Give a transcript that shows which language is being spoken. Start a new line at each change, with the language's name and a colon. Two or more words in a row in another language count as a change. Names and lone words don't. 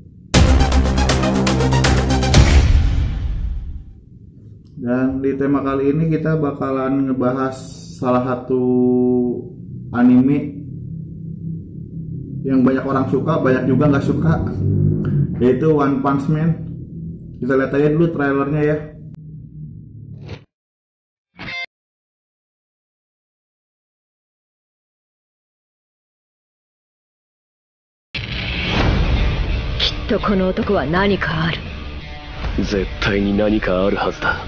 Indonesian: Dan di tema kali ini kita bakalan ngebahas salah satu anime yang banyak orang suka, banyak juga gak suka, yaitu One Punch Man. Kita lihat aja dulu trailernya ya.
Japanese: この男は何かある。絶対に何かあるはずだ。